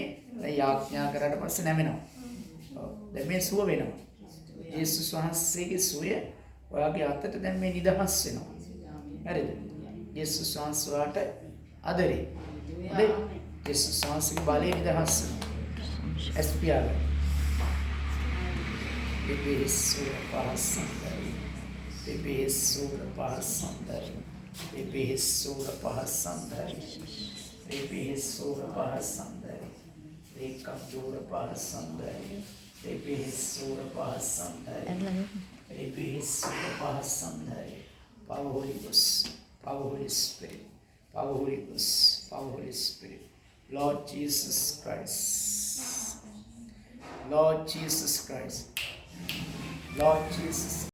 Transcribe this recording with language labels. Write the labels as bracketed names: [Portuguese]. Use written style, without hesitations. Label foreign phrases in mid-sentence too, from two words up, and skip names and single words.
[Sinhala] දැන් යාඥා කරාට පස්සේ නැවෙනවා. ඔව්. දැන් මේ සුව වෙනවා. යේසුස් වහන්සේගේ සුවය ඔයාගේ අතට දැන් මේ නිදහස් වෙනවා. හරිද? යේසුස් වහන්සේට ආදරේ. හරි? යේසුස් වහන්සේගේ බලය නිදහස් වෙනවා. එස්පියාල. Bebe sura pahasandari. Bebe sura pahasandari. Bebe sura pahasandari. Bebe sura pahasandari. Rekam sura pahasandari. Bebe sura pahasandari. Bebe sura pahasandari. [English] Power Holy Ghost. Power Holy Spirit. Power Holy Ghost. Power Holy Spirit. Lord Jesus Christ. Lord Jesus Christ. Lord Jesus.